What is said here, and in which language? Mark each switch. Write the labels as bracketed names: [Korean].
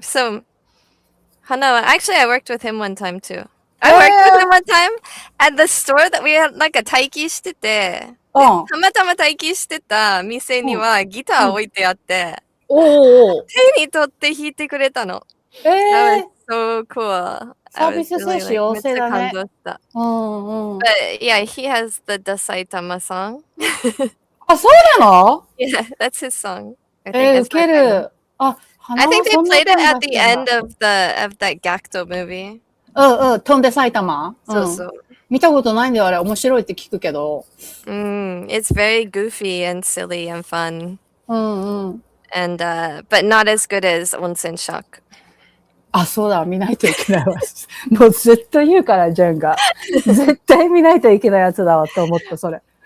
[English] So, Hanawa, actually I worked with him one time too. I worked with him one time at the store that we had [Japanese] なんか待機してて、たまたま待機してた店にはギター置いてあって、手に取って弾いてくれたの。 [English] That was so cool. [Japanese] サービス精神旺盛だね。めっちゃ感動した。 [English] But yeah, he has the Dasaitama song. [Japanese] あ、そうなの [English] Yeah, that's his song. [Japanese] ウケる。 [English] I think they played it at the end of that Gakto movie. [Japanese] 飛んで埼玉そうそう。見たことないんだよ、あれ。面白いって聞くけど。 [English] It's very goofy and silly and fun. And, but not as good as Onsen Shock. [Japanese] あ、そうだ、見ないといけないわ。もうずっと言うから、ジェンが。絶対見ないといけないやつだわと思った、それ。